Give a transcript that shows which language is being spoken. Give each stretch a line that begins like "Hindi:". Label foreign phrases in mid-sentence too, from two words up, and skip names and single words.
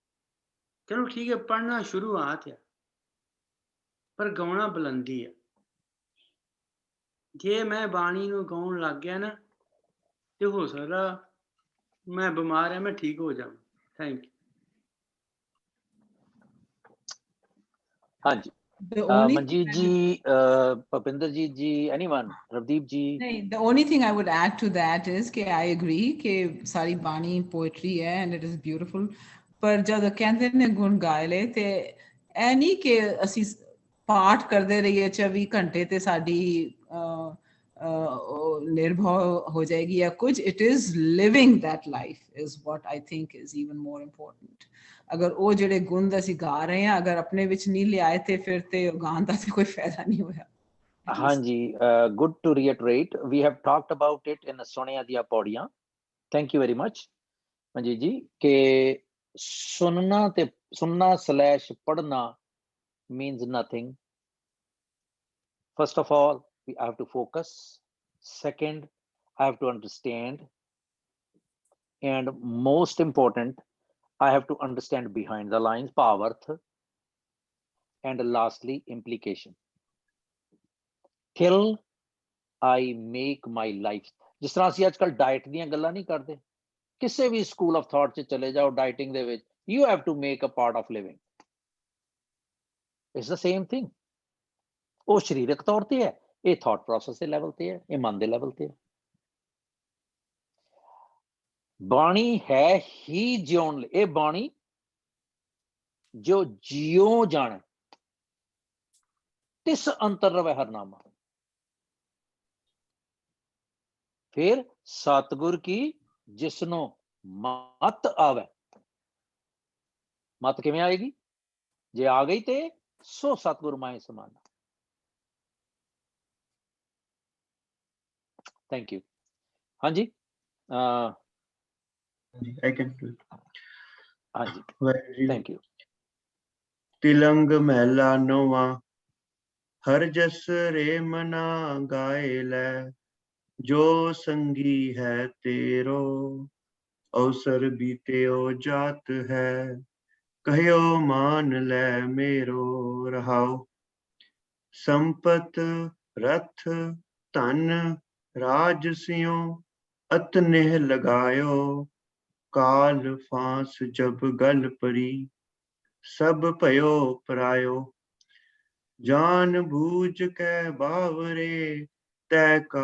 Punjabi: ਚਲੋ ਠੀਕ ਹੈ, ਪੜ੍ਹਨਾ ਸ਼ੁਰੂਆਤ ਆ, ਪਰ ਗਾਉਣਾ ਬੁਲੰਦੀ ਆ। ਜੇ ਮੈਂ ਬਾਣੀ ਨੂੰ ਗਾਉਣ ਲੱਗ ਗਿਆ ਨਾ ਤੇ ਹੋ ਸਕਦਾ ਮੈਂ ਬਿਮਾਰ ਆ, ਮੈਂ ਠੀਕ ਹੋ ਜਾਵਾਂ।
English: thank you.
Punjabi: ਹਾਂਜੀ, Manjeet ji, Bhupinderjeet ji, anyone, Ravdeep ji?
English: The only thing I would add to that is कि I agree कि
Hindi: सारी बानी
English: poetry है and it is beautiful,
Hindi: पर जब कहते हैं गुण गाए ले ते ऐ नहीं कि असी पाठ करते रहिए 24 घंटे ते साडी निर्भर हो जाएगी या कुछ।
English: It is living that life is what I think is even more important.
Hindi: अगर वो
Punjabi: ਜਿਹੜੇ ਗੁਣ ਅਸੀਂ ਗਾ ਰਹੇ ਹਾਂ ਅਗਰ ਆਪਣੇ ਵਿੱਚ ਨਹੀਂ ਲਿਆਏ ਤੇ ਫਿਰ ਤੇ ਗਾਣ ਦਾ ਤੇ ਕੋਈ ਫਾਇਦਾ ਨਹੀਂ ਹੋਇਆ। ਹਾਂਜੀ,
English: good to reiterate, we have talked about it in
Punjabi: ਸੁਣਿਆ ਦੀਆਂ ਪੌੜੀਆਂ।
English: Thank you very much ਮਨਜੀਤ ਜੀ।
Punjabi: ਕਿ ਸੁਣਨਾ/ਪੜ੍ਹਨਾ
English: means nothing. First of all, I have to focus. Second, I have to understand. And most important, I have to understand behind the lines,
Punjabi: ਭਾਵ-ਅਰਥ,
English: and lastly, implication. Till I make my life.
Punjabi: ਜਿਸ ਤਰ੍ਹਾਂ ਅਸੀਂ ਅੱਜ ਕੱਲ੍ਹ ਡਾਈਟ ਦੀਆਂ ਗੱਲਾਂ ਨਹੀਂ ਕਰਦੇ, ਕਿਸੇ ਵੀ
English: school of thought
Punjabi: 'ਚ ਚਲੇ ਜਾਓ ਡਾਈਟਿੰਗ ਦੇ ਵਿੱਚ,
English: you have to make a part of living. It's the same thing.
Punjabi: ਉਹ ਸਰੀਰਕ ਤੌਰ ਤੇ ਹੈ, ਇਹ
English: thought process
Punjabi: ਦੇ ਲੈਵਲ ਤੇ ਹੈ, ਇਹ ਮਨ ਦੇ ਲੈਵਲ ਤੇ ਹੈ। ਬਾਣੀ ਹੈ ਹੀ ਜਿਉਣ ਲਈ। ਇਹ ਬਾਣੀ ਜੋ ਜਿਉ ਜਾਣੇ ਤਿਸ ਅੰਤਰ ਰਵੈ ਹਰਨਾਮਾ। ਫਿਰ ਸਤਿਗੁਰ ਕੀ ਜਿਸਨੂੰ ਮਤ ਆਵੇ। ਮਤ ਕਿਵੇਂ ਆਏਗੀ? ਜੇ ਆ ਗਈ ਤੇ ਸੋ ਸਤਿਗੁਰ ਮਾਏ ਸਮਾਨਾ।
English: thank you.
Punjabi: ਹਾਂਜੀ,
English: I can do it.
Punjabi: ਹਾਂਜੀ,
English: thank you.
Punjabi: ਤਿਲੰਗ ਮਹਿਲਾ ਨੌਵਾਂ, ਹਰ ਜਸ ਰੇ ਮਨਾ ਗਾਏ ਲੈ।
Hindi: जो संगी है तेरो अवसर बीत्यो जात है कहियो मान ले मेरो रहाओ संपत रथ धन राज सियो अतनेह लगायो काल फांस जब गल परी सब भयो परायो जान बूझ के बावरे तै